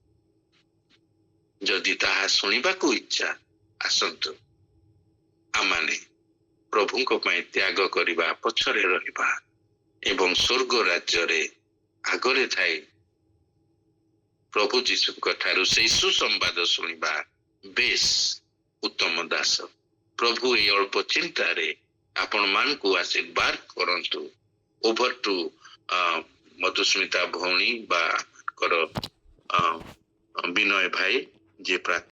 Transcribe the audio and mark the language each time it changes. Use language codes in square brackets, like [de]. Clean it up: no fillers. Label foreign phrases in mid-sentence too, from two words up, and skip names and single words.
[or] ଯଦି ତାହା ଶୁଣିବାକୁ ଇଚ୍ଛା, ଆସନ୍ତୁ ଆମମାନେ ପ୍ରଭୁଙ୍କ ପାଇଁ ତ୍ୟାଗ କରିବା, ପଛରେ ରହିବା ଏବଂ ସ୍ୱର୍ଗ ରାଜ୍ୟରେ ଆଗରେ ଥାଇ ପ୍ରଭୁ ଯୀଶୁଙ୍କ ଠାରୁ ସେଇ ସୁସମ୍ବାଦ ଶୁଣିବା। ବେଶ ଉତ୍ତମ ଦାସ। ପ୍ରଭୁ ଏଇ ଅଳ୍ପ ଚିନ୍ତାରେ ଆପଣ ମାନଙ୍କୁ ଆଶୀର୍ବାଦ କରନ୍ତୁ। [en] over to [or] ମଧୁସ୍ମିତା ଭଉଣୀ ବା କର ବିନୟ ଭାଇ ଯେ